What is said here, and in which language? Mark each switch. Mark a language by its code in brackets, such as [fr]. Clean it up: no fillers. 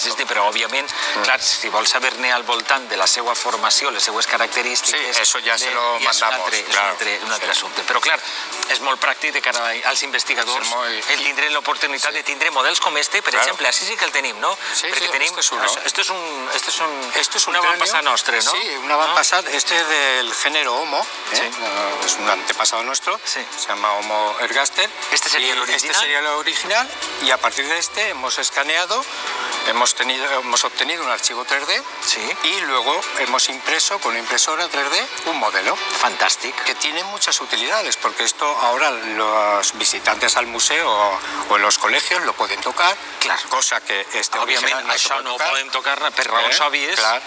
[ca] Però, òbviament, clar, si vol saber-ne al voltant de la seva formació, les seues característiques... [es] Sí, eso ya se lo mandamos. [ca] És un altre assumpte. Però, clar, és molt pràctic de cara als investigadors el tindre l'oportunitat de tindre models com este, per exemple, així sí que el tenim, no? Perquè tenim... [es] Esto es una [ca] avantpassat nostre, [es] ¿no? [ca] Sí, un avantpassat. [es] Este es del género Homo, es un antepasado nuestro, se llama Homo ergaster. Este sería el original y a partir de este hemos escaneado, hemos obtenido un archivo 3D y luego hemos impreso con una impresora 3D un modelo. Fantástico. Que tiene muchas utilidades, porque esto ahora los visitantes al museo o en los colegios lo pueden tocar, cosa que [ca] òbviament això no ho podem tocar per raons òbvies.